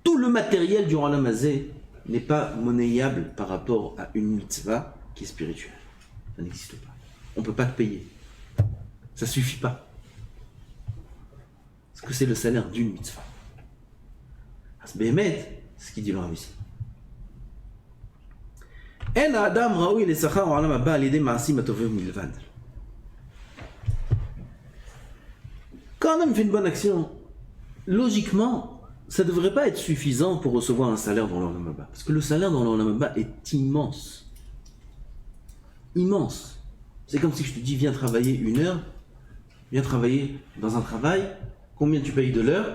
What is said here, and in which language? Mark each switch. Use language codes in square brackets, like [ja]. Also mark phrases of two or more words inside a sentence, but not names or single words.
[fr] tout le matériel du [he] עולם הזה [fr] n'est pas monnayable par rapport à une mitzvah qui est spirituelle. Ça n'existe pas. On ne peut pas te payer. Ça ne suffit pas. Parce que c'est le salaire d'une mitzvah. C'est Béhémet, c'est ce qu'il dit le Rav ici. [he] אין אדם ראוי לשכר עולם הבא על ידי מעשים הטובים מלבד. [fr] Quand un homme fait une bonne action, logiquement, ça ne devrait pas être suffisant pour recevoir un salaire dans l' [he] עולם הבא. [fr] Parce que le salaire dans l' [he] עולם הבא [fr] est immense. Immense. C'est comme si je te dis, viens travailler 1 heure, viens travailler dans un travail, combien tu payes de l'heure?